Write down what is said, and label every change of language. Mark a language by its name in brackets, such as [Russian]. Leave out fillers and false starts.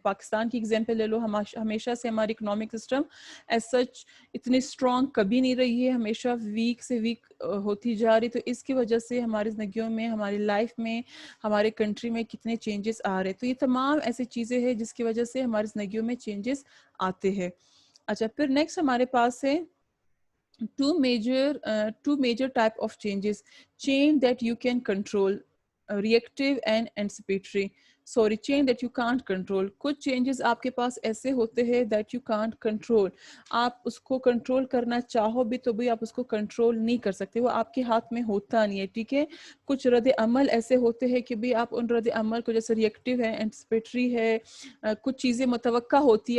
[Urdu] پاکستان کی ایگزامپل لے لو، ہمیشہ سے ہماری اکنامک سسٹم ایز سچ اتنی اسٹرانگ کبھی نہیں رہی ہے، ہمیشہ ویک سے ویک ہوتی جا رہی. تو اس کی وجہ سے ہماری زندگیوں میں، ہماری لائف میں، ہمارے کنٹری میں کتنے چینجز آ رہے. تو یہ تمام ایسی چیزیں ہیں جس کی وجہ سے ہماری زندگیوں میں چینجز آتے ہیں. اچھا پھر نیکسٹ ہمارے پاس ہے [English] two major type of change that you can control, reactive and anticipatory. Change that you can't control. [Urdu] کچھ چینجز آپ کے پاس ایسے ہوتے ہیں [English] that you can't control. [Urdu] آپ اس کو کنٹرول کرنا چاہو بھی تو بھی آپ اس کو کنٹرول نہیں کر سکتے، وہ آپ کے ہاتھ میں ہوتا نہیں ہے، ٹھیک ہے. کچھ رد عمل ایسے ہوتے ہیں کہ بھی آپ ان رد عمل کو، جیسے ریئیکٹیو ہے، اینٹسپیٹری ہے، کچھ چیزیں متوقع ہوتی ہے.